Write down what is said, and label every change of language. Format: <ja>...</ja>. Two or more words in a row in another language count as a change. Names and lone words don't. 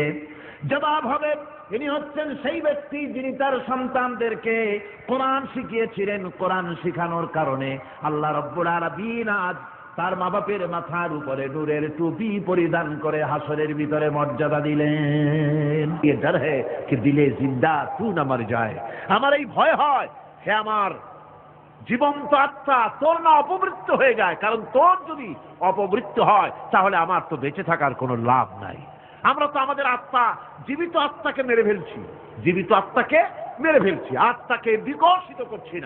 <bn>জবাব হবে, ইনি হচ্ছেন সেই ব্যক্তি যিনি তার সন্তানদেরকে কোরআন শিখিয়েছিলেন। কোরআন শিখানোর কারণে</bn> <ar>الله رب العالمين</ar> <bn>আজ তার মা বাপের মাথার উপরে নূরের টুপি পরিধান করে হাসরের ভিতরে মর্যাদা দিলেন।</bn> <ur>یہ ڈر ہے کہ دلِ زندہ تو نہ مر جائے.</ur> <bn>আমার এই ভয় হয়, হে আমার জীবন্ত আত্মা, তোর না অপমৃত্যু হয়ে যায়। কারণ তোর যদি অপমৃত্যু হয় তাহলে আমার তো বেঁচে থাকার কোনো লাভ নাই। আমরা তো আমাদের আত্মা, জীবিত আত্মাকে মেরে ফেলছি, জীবিত আত্মাকে মেরে ফেলছি, আত্মাকে বিকশিত করছি না।</bn>